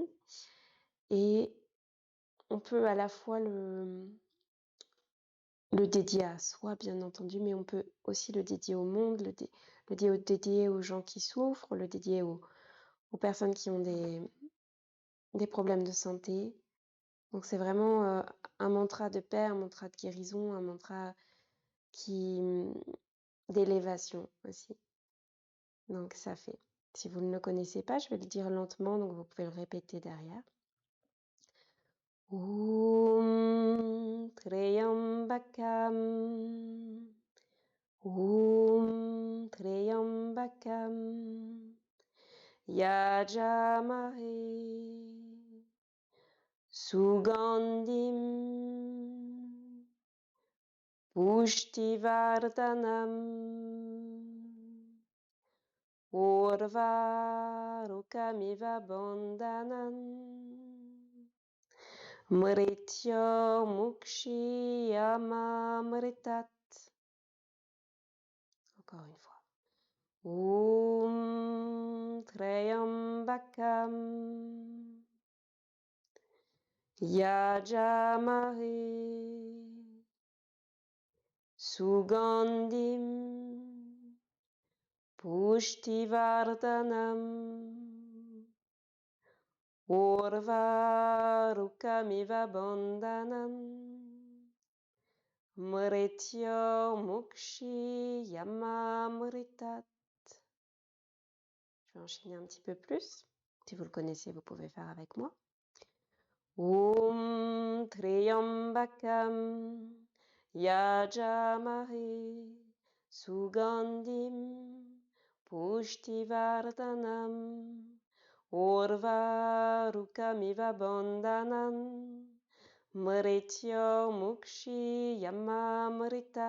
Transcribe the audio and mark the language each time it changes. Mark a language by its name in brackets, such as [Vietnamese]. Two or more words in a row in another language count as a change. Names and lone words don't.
[French] Et on peut à la fois le dédier à soi, bien entendu, mais on peut aussi le dédier au monde, le dédier aux gens qui souffrent, le dédier aux personnes qui ont des problèmes de santé. Donc c'est vraiment un mantra de paix, un mantra de guérison, un mantra d'élévation aussi. Donc ça fait. Si vous ne le connaissez pas, je vais le dire lentement, donc vous pouvez le répéter derrière. [Sanskrit] Om Trayambakam Om Trayambakam Yajamahe Sugandhim Pushtivardhanam Urvarukamiva Bandhanam Mrityo Mukshiyamamritat. [French] Encore une fois. [Sanskrit] Om Trayambakam Yajamahe Sugandhim Pushtivardhanam Urvarukamiva Bandhanam Mrityo Mukshiyamamritat. [French] Je vais enchaîner un petit peu plus. Si vous le connaissez, vous pouvez faire avec moi. [Sanskrit] Om Trayambakam Yajamahe Sugandhim Pushtivardhanam Urvarukamiva Bandhanam Mrityo Mukshiyamamritat.